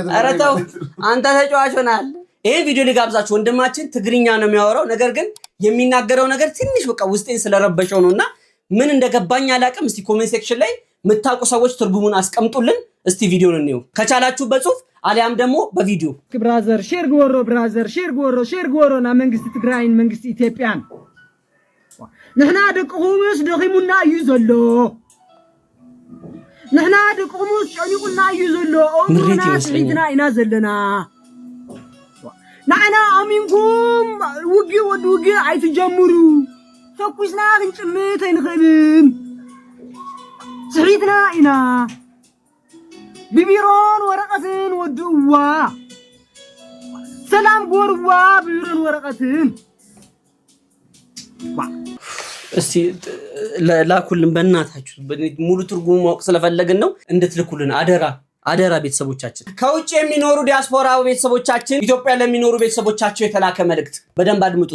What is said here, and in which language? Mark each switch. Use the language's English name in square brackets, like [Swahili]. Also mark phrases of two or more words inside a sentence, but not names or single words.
[Amharic] ኧረ ተው አንተ ተጫዋች ሆናል። ይሄ ቪዲዮ ሊጋብዛችሁ ወንድማችን ትግርኛ ነው የሚያወራው፣ ነገር ግን የሚናገረው ነገር ትንሽ በቃ ውስጤን ስለረበሸው ነውና ምን እንደገባኝ አላውቅም። እስቲ [English] comment section [Amharic] ላይ የምታውቁ ሰዎች ትርጉሙን አስቀምጡልን። እስቲ ቪዲዮን እንየው ከቻላችሁ በጽሁፍ አሊያም ደግሞ በቪዲዮ። [Tigrinya] ብራዘር ሼር ጎሮና መንግስት ትግራይን መንግስት ኢትዮጵያን ንሕና ደቅኹምስ ደኺሙና እዩ ዘሎ ንሕና ደቅኹምስ ጨኒቁና እዩ ዘሎ [Amharic] ምሬት ይመስለኛል [Tigrinya] ኢና ዘለና ንዓና ኣሚንኩም ውጊ ኣይትጀምሩ ተኩስና ክንጭምት ኣይንኽእልን ስሒትና ኢና [Arabic] ببيرون ورقتين ودوا سلام قروا ببيرون ورقتين [Amharic] እስቲ ላኩልን በእናታችሁ ሙሉ ትርጉሙ ማወቅ ስለፈለግን ነው። እንድትልኩልን አደራ ቤተሰቦቻችን፣ ከውጭ የሚኖሩ ዲያስፖራ ቤተሰቦቻችን፣ ኢትዮጵያ ለሚኖሩ ቤተሰቦቻቸው የተላከ መልእክት በደንብ አድምጡት።